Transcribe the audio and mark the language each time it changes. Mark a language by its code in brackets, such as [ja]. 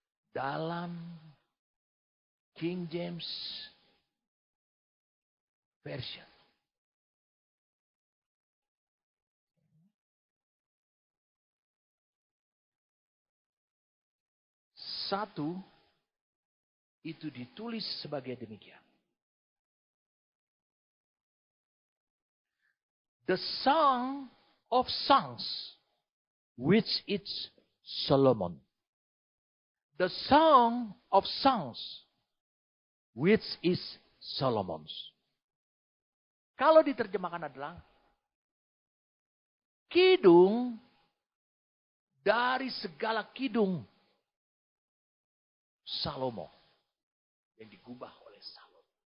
[id] Dalam King James Version. Satu, itu ditulis sebagai demikian. [en] The Song of Songs, which is Solomon. The Song of Songs, which is Solomon's. [id] Kalau diterjemahkan adalah kidung dari segala kidung Salomo yang digubah oleh Salomo.